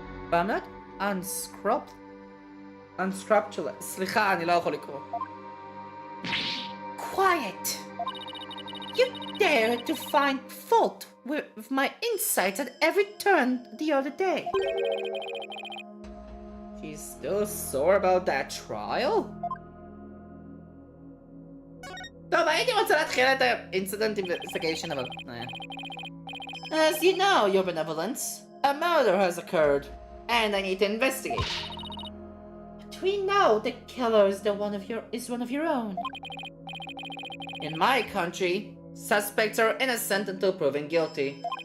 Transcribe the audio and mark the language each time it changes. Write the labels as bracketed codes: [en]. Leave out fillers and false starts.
[en] But I'm not unscrupulous. [he] סליחה, אני לא יכול לקרוא. [en] Quiet! You dare to find fault with my insights at every turn the other day. She's still sore about that trial? [he] טוב, הייתי רוצה להתחיל את ה- [en] incident investigation, [he] אבל... [en] As you know, your benevolence, a murder has occurred, and I need to investigate. But we know the killer is one of your own. In my country, suspects are innocent until proven guilty.